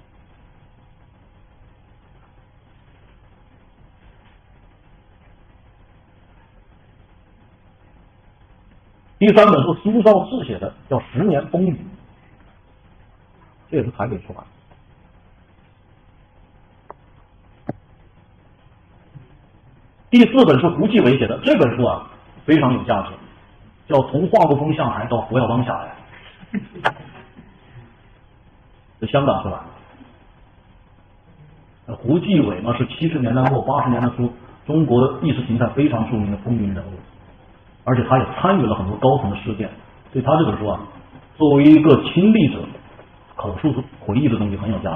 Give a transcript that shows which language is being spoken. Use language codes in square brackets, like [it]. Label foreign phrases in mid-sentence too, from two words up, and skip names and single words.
[zh] 第三本是蘇少志寫的，叫《10年風雨》，這也是台北出版。第四本是胡繼偉寫的，這本書非常有價值，叫《從華國鋒下台到胡耀邦下來》， 這香港出来的。胡继偉嘛是70年代末80年代初中国的意识形态非常著名的风云人物，而且他也参与了很多高层的事件，所以他这本书啊，作为一个亲历者口述回憶的东西很有价值。